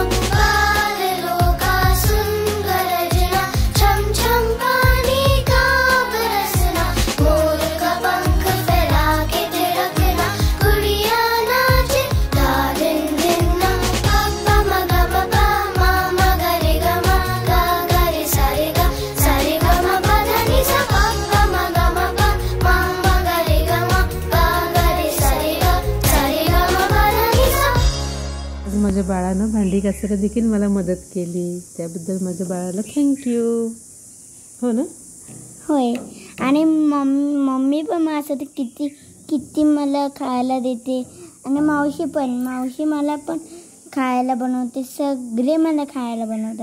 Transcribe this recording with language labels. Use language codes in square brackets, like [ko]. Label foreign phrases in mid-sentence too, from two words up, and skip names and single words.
[hi] बादलों का सुन गरजना, छम छम पानी का बरसना, मोर का पंख फैला के थिड़कना, गुड़िया नाचे था दिन दिन ना. पापा मगा पपा मामा गरे गमा गा गरे सारे गा मा पा धा नि सा पापा मगा मपा मामा गरे गमा गा गरे सारे गा मा पा धा नि सा. [mr] आज माझ्या बाळानं भांडी घासायला देखील मला मदत केली, त्याबद्दल माझ्या बाळाला थँक्यू. हो ना. होय. आणि मम्मी पण माझ्यासाठी किती किती मला खायला देते, आणि मावशी मला पण खायला बनवते, सगळे मला खायला बनवतात.